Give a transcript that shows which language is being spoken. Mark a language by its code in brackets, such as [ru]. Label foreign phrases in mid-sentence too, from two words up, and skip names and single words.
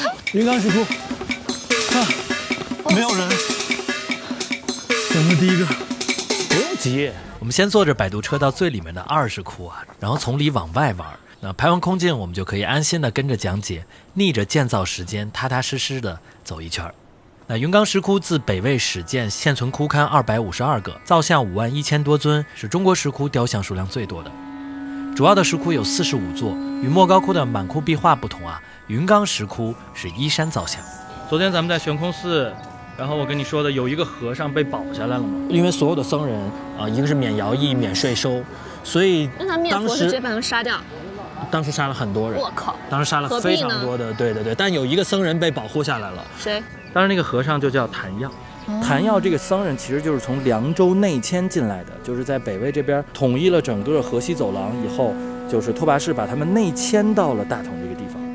[zh] 雲岡石窟，看，沒有人。目第一個，不用急。我們先坐着擺渡車到最裡面的20窟啊，然後從裡往外玩。那拍完空鏡，我們就可以安心的跟着講解，逆着建造時間，踏踏實實的走一圈。那雲岡石窟自北魏始建，现存窟龛252個，造像51000多尊，是中國石窟雕像數量最多的。主要的石窟有45座，與莫高窟的滿窟壁畫不同啊，雲岡石窟是依山造像。昨天咱们在悬空寺，然後我跟你說的有一個和尚被保下來了嘛，因為所有的僧人啊，一個是免徭役、免稅收，所以那他滅佛是直接把他們殺掉。當時殺了很多人，我靠！當時殺了非常多的，對，但有一個僧人被保護下來了。誰？當時那個和尚就叫譚耀。譚耀這個僧人其實就是從涼州內遷進來的，就是在北魏這邊統一了整個河西走廊以後，就是拓跋氏把他們內遷到了大同這個地方。